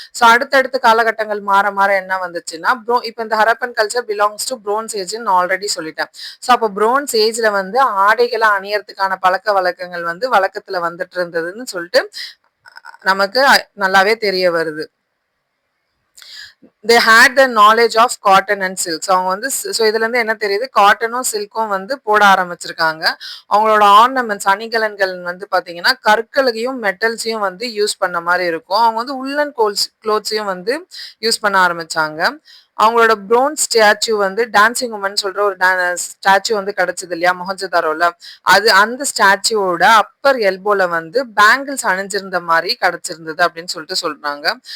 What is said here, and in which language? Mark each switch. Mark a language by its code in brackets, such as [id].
[ta] So அடுத்தடுத்த காலகட்டங்கள் மாற மாற என்ன வந்துச்சுன்னா இப்போ இந்த Harappan culture belongs to bronze ஏஜ்ன்னு already சொல்லிட்டேன். ஸோ அப்போ ப்ரோன்ஸ் ஏஜ்ல வந்து ஆடைகளை அணியறதுக்கான பழக்க வழக்கங்கள் வந்து வழக்கத்துல வந்துட்டு இருந்ததுன்னு சொல்லிட்டு நமக்கு நல்லாவே தெரிய வருது. [en] they had the knowledge of cotton and silk. [ta] அவங்க வந்து ஸோ இதுல இருந்து என்ன தெரியுது, காட்டனும் சில்க்கும் வந்து போட ஆரம்பிச்சிருக்காங்க. அவங்களோட ஆர்னமெண்ட்ஸ் அணிகலன்கள் வந்து பாத்தீங்கன்னா கற்களையும் மெட்டல்ஸையும் வந்து யூஸ் பண்ண மாதிரி இருக்கும். அவங்க வந்து உள்ளன் க்ளோத்ஸையும் வந்து யூஸ் பண்ண ஆரம்பிச்சாங்க. அவங்களோட ப்ரோன்ஸ் ஸ்டாச்சு வந்து டான்சிங் உமன் சொல்ற ஒரு ஸ்டாச்சு வந்து கிடைச்சது இல்லையா மொஹஞ்சதாரோல, அது அந்த ஸ்டாச்சுவோட அப்பர் எல்போல வந்து பேங்கிள்ஸ் அணிஞ்சிருந்த மாதிரி கிடைச்சிருந்தது அப்படின்னு சொல்லிட்டு சொல்றாங்க.